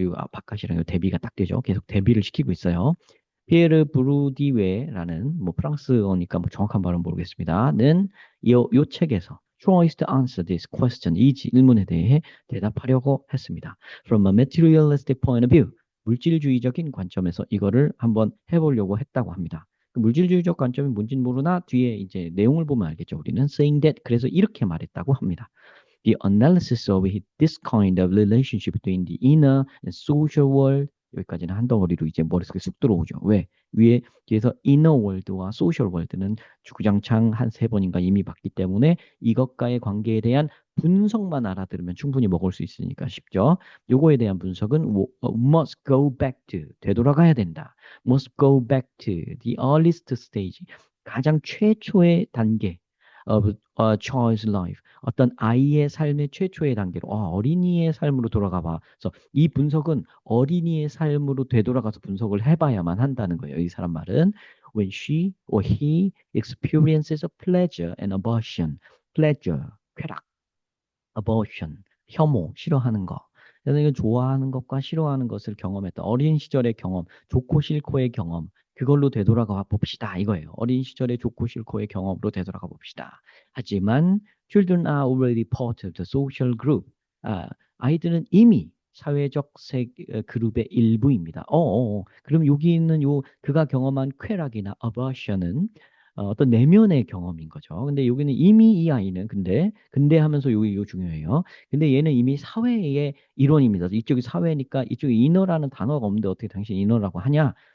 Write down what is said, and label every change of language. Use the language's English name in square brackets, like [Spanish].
[Korean] 이 바깥이랑 이 대비가 딱 되죠. 계속 대비를 시키고 있어요. 피에르 브루디웨라는 뭐 프랑스어니까 뭐 정확한 발음 모르겠습니다.는 요 책에서 [English] tries to answer this question [Korean] 이 질문에 대해 대답하려고 했습니다. [English] From a materialistic point of view [Korean] 물질주의적인 관점에서 이거를 한번 해보려고 했다고 합니다. 그 물질주의적 관점이 뭔지는 모르나 뒤에 이제 내용을 보면 알겠죠. 우리는 [English] saying that [Korean] 그래서 이렇게 말했다고 합니다. [English] The analysis of this kind of relationship between the inner and social world [Korean] 여기까지는 한 덩어리로 이제 머릿속에 쑥 들어오죠. 왜? 위에 뒤에서 inner world와 social world는 주구장창 한 세 번인가 이미 봤기 때문에 이것과의 관계에 대한 분석만 알아들으면 충분히 먹을 수 있으니까 쉽죠. 요거에 대한 분석은 [English] must go back to [Korean] 되돌아가야 된다. [English] must go back to the earliest stage [Korean] 가장 최초의 단계 [English] of a child's life [Korean] 어떤 아이의 삶의 최초의 단계로 어린이의 삶으로 돌아가 봐. 그래서 이 분석은 어린이의 삶으로 되돌아가서 분석을 해봐야만 한다는 거예요. 이 사람 말은 [English] when she or he experiences a pleasure and aversion, pleasure, [Korean] 쾌락, [English] aversion, [Korean] 혐오, 싫어하는 거. 그래서 이거 좋아하는 것과 싫어하는 것을 경험했다. 어린 시절의 경험, 좋고 싫고의 경험, 그걸로 되돌아가 봅시다. 이거예요. 어린 시절의 좋고 싫고의 경험으로 되돌아가 봅시다. 하지만 [English] children are already part of the social group. [Korean] 아이들은 이미 사회적 그룹의 일부입니다. 그럼 여기 있는 그가 경험한 쾌락이나 aversion은 어떤 내면의 경험인 거죠. 근데 여기는 이미 이 아이는 근데 하면서 요 중요해요. 근데 얘는 이미 사회의 일원입니다. 이쪽이 사회니까 이쪽에 인어라는 단어가 없는데 어떻게 당신 인어라고 하냐?